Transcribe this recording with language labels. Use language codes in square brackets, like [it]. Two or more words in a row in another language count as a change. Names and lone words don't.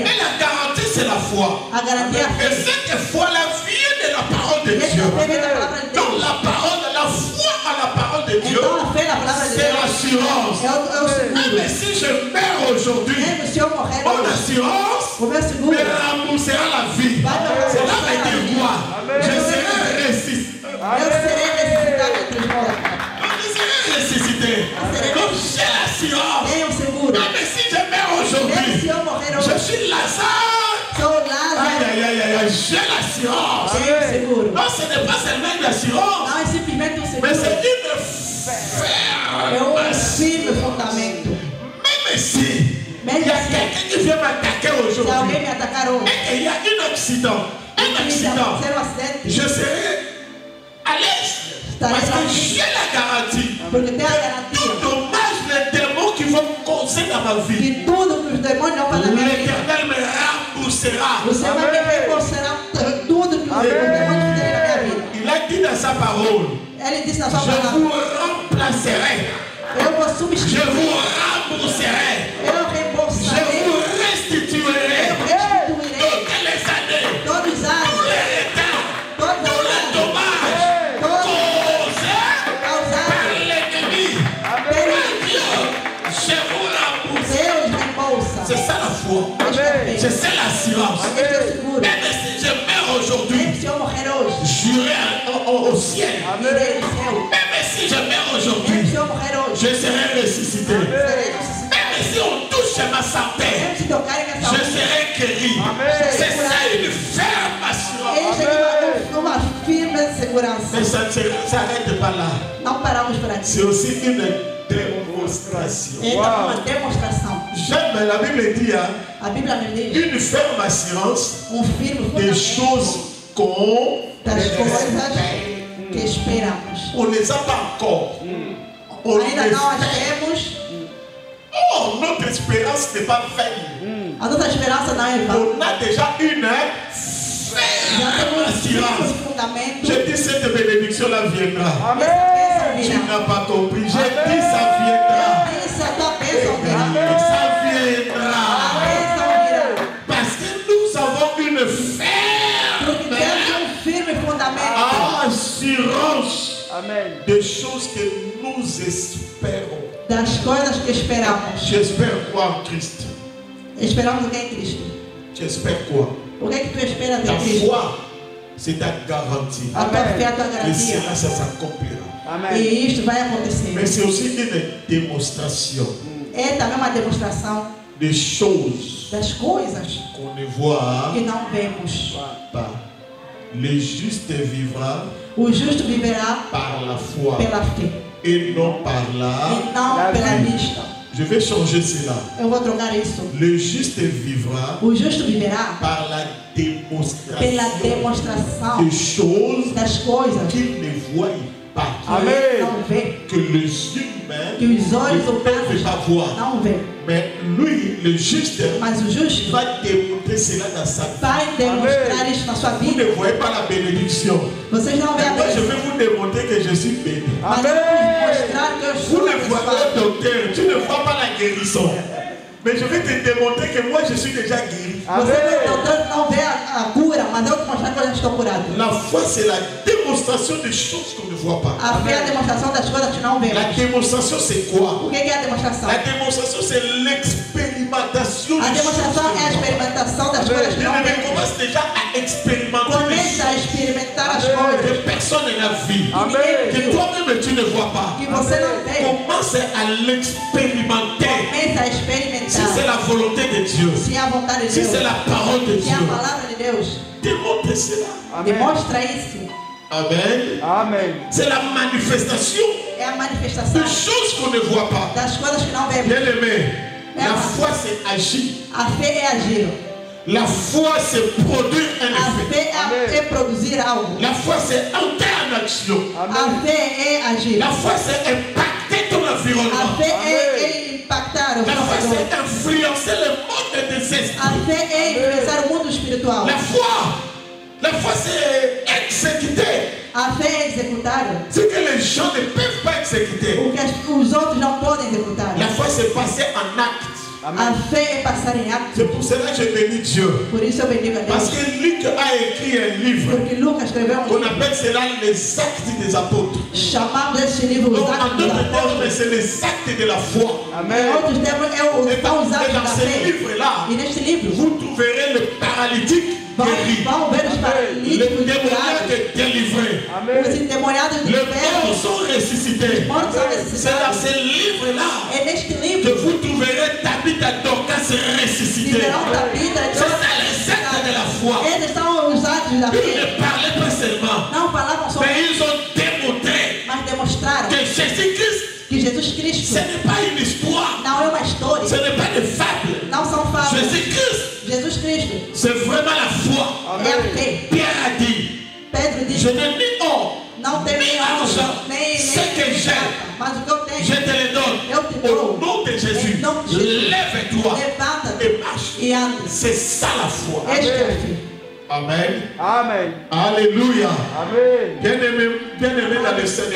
[fr] Et la garantie, c'est la foi. [pt] A garantia é a [fr] Et [pt] fé. [fr] cette foi-là vient de la parole de [pt] Essa [fr] Dieu. [pt] fé vem da palavra de [fr] Donc [pt] Deus. [fr] la parole, la foi à la parole de Dieu, [pt] Então a fé na palavra de [fr] c'est [pt] Deus [fr] l'assurance. [pt] é o seguro. [fr] Mais si je meurs aujourd'hui, [pt] Mesmo se eu morrer [fr] mon [pt] hoje, [fr] assurance [pt] o meu seguro [fr] me remboursera la vie. Cela veut dire quoi? Je serai ressuscité. [pt] eu serei necessitado entre os mortos. [fr] Je serai ressuscité. Donc j'ai l'assurance. [pt] Tenho seguro. [fr] Même si je meurs [pt] Mesmo [fr] aujourd'hui, [pt] se eu morrer [fr] je [pt] hoje, [fr] suis Lazare. [pt] sou [fr] Aïe, [pt] Lázaro. [fr] aïe, aïe, aïe, aïe, j'ai l'assurance. [pt] Tenho seguro. [fr] Non, ce n'est pas seulement une assurance, [pt] Não é simplesmente um [fr] mais [pt] seguro. [fr] c'est une [pt] É [fr] ferme. [pt] firme fundamento. [fr] Même si il y a quelqu'un qui vient m'attaquer [pt] Se [fr] aujourd'hui [pt] alguém me atacar hoje, [fr] et qu'il y a un accident, [pt] se acontecer um acidente, [fr] je serai à l'aise. [pt] estarei [fr] Parce que [pt] tranquilo. [fr] j'ai la garantie. [pt] Porque tenho a garantia [fr] Tout dommage, les démons qui vont causer dans ma vie, [pt] que tudo que os demônios vão fazer na minha vida, [fr] l'Éternel me remboursera. [pt] o Senhor vai me reembolsar tudo que os demônios fizerem na minha vida. [fr] Il a dit dans sa parole, [pt] Ele disse na [fr] je [pt] sua palavra: [fr] vous remplacerai. [pt] eu vou [fr] Je [pt] substituir, [fr] vous rembourserai. [pt] eu [fr] Je [pt] reembolsarei, [fr] vous restituerai. [pt] eu restituirei [fr] Toutes les années, [pt] todos os [fr] tous [pt] anos, [fr] les retards, [pt] todos [fr] tous [pt] os [fr] les [pt] anos, [fr] dommages [pt] todos [fr] causés par [pt] causados [fr] l'ennemi. [pt] pelo [fr] Dieu, je vous rembourse. [pt] Deus reembolsa. [fr] C'est ça la foi. [pt] Esta é a fé. [fr] C'est ça l'assurance. [pt] Este é o seguro. [fr] Même si je meurs aujourd'hui, [pt] Mesmo se eu morrer hoje, [fr] j'irai au ciel. [pt] irei no céu. [fr] Même si je meurs [pt] Mesmo [fr] aujourd'hui, [pt] se eu morrer hoje, [fr] je serai ressuscité. [pt] serei ressuscitado. [fr] Même si on touche ma santé, [pt] Mesmo se tocarem minha [fr] je [pt] saúde, [fr] serai guéri. C'est ça une ferme assurance. [pt] eis aqui uma firme segurança. [fr] Mais ça ne s'arrête pas là. [pt] Não paramos por aqui. [fr] C'est aussi une démonstration. [pt] É uma demonstração. [fr] J'aime, la Bible dit, hein, [pt] A Bíblia me diz [fr] une ferme assurance [pt] firme [fr] des [pt] fundamento [fr] choses qu'on [pt] das coisas [fr] espère. [pt] que esperamos. [fr] On ne les a pas encore. On [pt] Ainda [fr] les [pt] não as [fr] espère. [pt] temos, [fr] Oh, notre espérance n'est pas vaine. [pt] a nossa esperança não é vã. [fr] On a déjà une [pt] Já [fr] ferme [pt] temos [fr] assurance. [pt] firme fundamento. [fr] Je dis cette bénédiction-là viendra. [pt] Essa [fr] Tu [pt] bênção virá. [fr] n'as pas compris. J'ai dit ça viendra. [pt] Essa tua bênção virá. [fr] Ça [pt] A [fr] viendra. [pt] bênção virá. [fr] Parce que nous avons une [pt] Porque [fr] ferme [pt] temos firme fundamento [fr] assurance Amen. des choses que nous espérons. [pt] das coisas que esperamos. [fr] J'espère quoi en Christ? [pt] Esperamos o que é em Cristo. [fr] Tu espères quoi? [pt] O que é que tu esperas [fr] Ta [pt] em Cristo? [fr] foi, c'est ta garantie. [pt] A tua fé, a tua [fr] Et [pt] garantia. [fr] cela, ça s'accomplira. Amen. [pt] E isto vai acontecer. [fr] Mais c'est aussi une démonstration [pt] É também uma demonstração [fr] des choses [pt] das coisas [fr] qu'on ne voit [pt] que não vemos. [fr] pas. Le juste vivra [pt] O justo viverá [fr] par la foi [pt] pela fé [fr] et non par la... [pt] e não pela vista. [fr] Je vais changer cela. [pt] Eu vou trocar isso. [fr] Le juste vivra [pt] O justo viverá [fr] par la [pt] pela [fr] démonstration [pt] demonstração [fr] des choses [pt] das coisas [fr] qu'il ne voit pas. [pt] que ele não vê, [fr] Que les humains [pt] que os olhos [fr] ne peuvent [pt] humanos [fr] pas voir. [pt] não vê. [fr] Mais lui, le juste, [pt] Mas o justo [fr] va démontrer cela dans sa vie. [pt] vai demonstrar isso na sua [fr] Vous ne [pt] vida. [fr] voyez pas la bénédiction. [pt] Vocês não veem a [fr] Moi, je [pt] bênção. [fr] vais vous démontrer que je suis béni. [pt] Mas eu vou mostrar que eu [fr] Vous [pt] sou [fr] ne voyez pas [pt] abençoado. [fr] le docteur, tu ne vois pas la guérison. Mais je vais te démontrer que moi, je suis déjà guéri. [pt] Você não vê a cura, mas eu vou te mostrar que eu já estou curado. [fr] La foi, c'est la démonstration des choses qu'on ne voit pas. [pt] A fé é a demonstração das coisas que não [fr] La [pt] vemos. [fr] démonstration, c'est quoi? [pt] O que é a demonstração? [fr] La démonstration, c'est l'expérimentation [pt] A [fr] des choses. [pt] demonstração é a experimentação das coisas que [fr] Bien [pt] não [fr] aimé, [pt] vemos. [fr] commence déjà à expérimenter des [pt] Comece a [fr] choses [pt] experimentar as [fr] que [pt] coisas [fr] personne n'a vues. Amen. Que toi-même, tu ne vois pas. [pt] que você não vê. [fr] Commence à l'expérimenter. [pt] Comece a [fr] Si c'est [pt] experimentar. [fr] la volonté de Dieu, [pt] Se é a vontade de [fr] si [pt] Deus, [fr] c'est la parole de [pt] se é a [fr] Dieu, [pt] palavra de Deus, [fr] démontre cela. Amen. [pt] demonstra isso. Amen. Amen. [fr] C'est la manifestation [pt] É a manifestação [fr] de choses qu'on ne voit pas. [pt] das coisas que não vemos. [fr] Bien aimé, la foi c'est agir. [pt] A fé é agir. [fr] La foi, c'est produire un [pt] A [fr] effet. [pt] fé é produzir algo. [fr] La foi, c'est entrer en action. [pt] A fé é agir. [fr] La foi, c'est impacter ton [pt] A [fr] environnement. [pt] fé é impactar o [fr] La foi, [pt] redor. [fr] c'est influencer le monde des esprits. [pt] A fé é influenciar o mundo espiritual. [fr] La foi, c'est exécuter [pt] A fé é executar [fr] ce que les gens ne peuvent pas exécuter. [pt] o que os outros não podem executar. [fr] La foi, c'est passer en acte. [pt] A fé é passar em ato. [fr] C'est pour cela que je bénis Dieu. [pt] Por isso eu bendigo a [fr] Parce [pt] Deus. [fr] que Luc a écrit un livre. [pt] Porque Lucas escreveu [fr] On [pt] livro [fr] appelle cela les actes des apôtres. [pt] chamado esse livro Os [fr] Donc, en [pt] Atos dos [fr] d'autres termes, [pt] Apóstolos. [fr] c'est les actes de la foi. [pt] Em outros termos, [fr] Et [pt] são os [fr] dans [pt] atos da [fr] ce [pt] fé. [fr] livre-là, [pt] E neste livro, [fr] vous trouverez le paralytique guéri, [pt] vão ver os [fr] le [pt] paralíticos [fr] démoniaque [pt] curados, [fr] délivré, [pt] os endemoniados [fr] les morts [pt] libertos, [fr] sont ressuscités. [pt] os mortos são [fr] C'est dans [pt] ressuscitados. [fr] ce livre-là [pt] É neste [fr] que [pt] livro [fr] vous trouverez Tabitha Dorcas ressuscité. [pt] viverão da vida. [fr] C'est ça les actes de la foi. [pt] Esses são os atos da [fr] Ils [pt] fé. [fr] ne parlaient pas seulement, [pt] Não falavam sobre, [fr] mais ils ont démontré [pt] mas demonstraram [fr] que Jésus-Christ, [pt] que Jesus [fr] ce [pt] Cristo [fr] n'est pas une histoire, [pt] não é uma história, [fr] ce n'est pas une fable. [pt] não são fábulas. [fr] Jésus-Christ, [pt] Jesus Cristo [fr] c'est vraiment la foi. [pt] é a fé. [fr] Pierre a dit, [pt] Pedro disse: [fr] je n'ai ni or, [pt] não tenho nem [fr] argent, [pt] nem [fr] ce que j'ai, [pt] prata, mas o que eu [fr] je [pt] tenho, [fr] te le donne. [pt] eu te [fr] Au [pt] dou. [fr] nom de Jésus, [pt] Em nome de Jesus. [fr] lève-toi [pt] Levanta-te [fr] et marche. [pt] e anda. [fr] C'est ça la foi. [pt] Este é a fé. [fr] Amen. [pt] Amen. [fr] Alléluia. [pt] Amen. [fr] Bien-aimé dans le Seigneur,